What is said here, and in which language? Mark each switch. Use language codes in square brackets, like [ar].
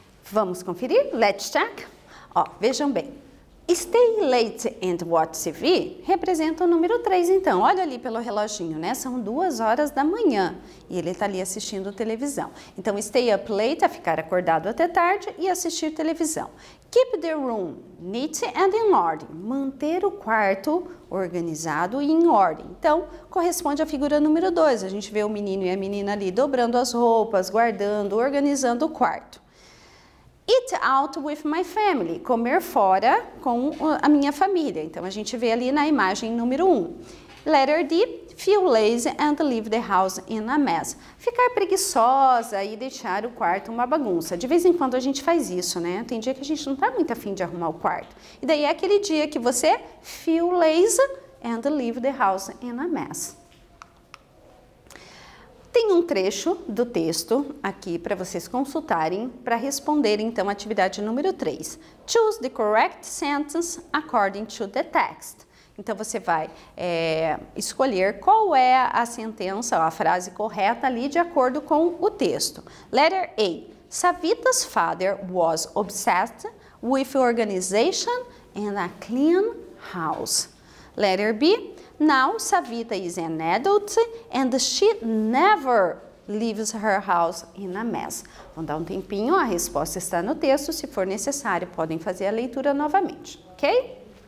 [pt] Vamos conferir? [en] Let's check. [pt] Ó, vejam bem. [en] Stay late and watch TV [pt] representa o número 3, então. Olha ali pelo reloginho, né? São 2 horas da manhã e ele está ali assistindo televisão. Então, [en] stay up late [pt] é ficar acordado até tarde e assistir televisão. [en] Keep the room neat and in order. [pt] Manter o quarto organizado e em ordem. Então, corresponde à figura número 2. A gente vê o menino e a menina ali dobrando as roupas, guardando, organizando o quarto. [en] Eat out with my family, [pt] comer fora com a minha família. Então, a gente vê ali na imagem número 1. [en] Letter D, feel lazy and leave the house in a mess. [pt] Ficar preguiçosa e deixar o quarto uma bagunça. De vez em quando a gente faz isso, né? Tem dia que a gente não tá muito afim de arrumar o quarto. E daí é aquele dia que você [en] feel lazy and leave the house in a mess. [pt] Tem um trecho do texto aqui para vocês consultarem para responder então a atividade número 3. [en] Choose the correct sentence according to the text. [pt] Então você vai escolher qual é a sentença, a frase correta ali de acordo com o texto. [en] Letter A. Savita's father was obsessed with organization and a clean house. Letter B. Now, Savita is an adult and she never leaves her house in a mess. [pt] Vamos dar um tempinho, a resposta está no texto. Se for necessário, podem fazer a leitura novamente, ok?